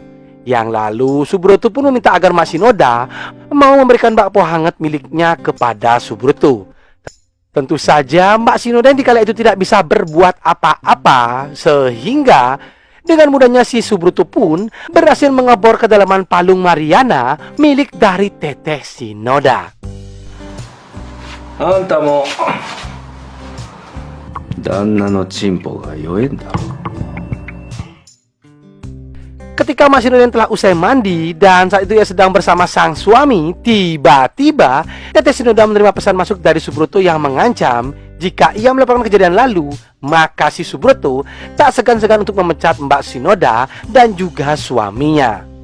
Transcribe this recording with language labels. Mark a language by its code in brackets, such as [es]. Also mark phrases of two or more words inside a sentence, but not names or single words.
[id] Yang lalu Subroto pun meminta agar Mbak Shinoda mau memberikan bakpo hangat miliknya kepada Subroto. Tentu saja Mbak Shinoda di kala itu tidak bisa berbuat apa-apa, sehingga dengan mudahnya si Subroto pun berhasil mengebor kedalaman palung Mariana milik dari Teteh Shinoda. [ja] あんたも旦那のチンポが弱えんだろ。 [id] Ketika Mak Shinoda telah usai mandi dan saat itu ia sedang bersama sang suami, tiba-tiba Teteh Shinoda menerima pesan masuk dari Subroto yang mengancam jika ia melaporkan kejadian lalu, maka si Subroto tak segan-segan untuk memecat Mbak Shinoda dan juga suaminya.